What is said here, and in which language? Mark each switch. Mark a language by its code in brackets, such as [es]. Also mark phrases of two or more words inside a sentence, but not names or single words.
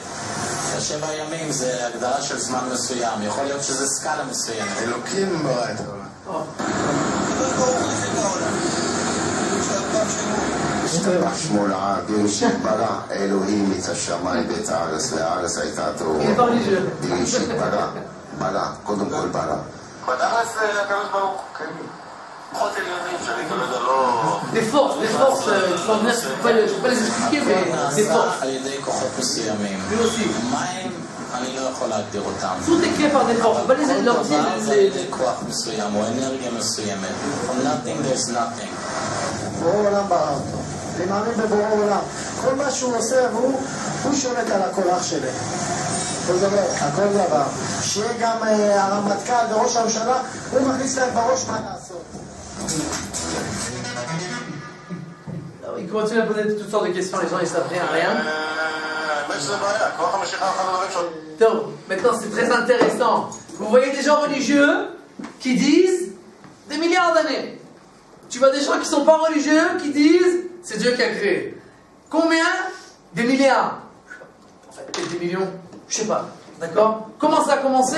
[he] השבע ימים זה הגדרה של זמן מסוים, יכול להיות שזה סקאלה מסוימת. אלוקים ברא את העולם. טבע. שמולה, בראשית ברא אלוהים את השמיים ואת הארץ, והארץ הייתה טהורה. [fr] Il n'est pas religieux. [he] בראשית ברא, קודם כל ברא. בדרס הקדוש ברוך הוא, כן. כוחות עליונים שאני כרגע לא... [fr] Des forces extraordinaires, je ne peux pas les expliquer, mais des forces. [he] על ידי כוחות מסוימים. [fr] Lui aussi. [he] מים, אני לא יכול להגדיר אותם. [fr] Tout est créé par des forces, je ne peux pas leur dire les... [he] כוח מסוים או אנרגיה מסוימת. [en] From nothing there's nothing. [he] בורא עולם ברא אותו. אני מאמין בבורא עולם. כל מה שהוא עושה, הוא שולט על הכוח שלי. הכל דבר. שיהיה גם הרמטכ"ל וראש הממשלה, הוא מכניס להם בראש מה לעשות. [fr] Il continue à poser toutes sortes de questions, les gens ils savent rien. [he] האמת שזה בעיה, כוח המשיכה אחד הדברים שלו. [fr] Donc, maintenant c'est très intéressant. Vous voyez des gens religieux qui disent des milliards d'années. Tu vois des gens qui ne sont pas religieux qui disent c'est Dieu qui a créé. Combien? Des milliards. En fait, peut-être des millions. Je sais pas. D'accord? Comment ça a commencé?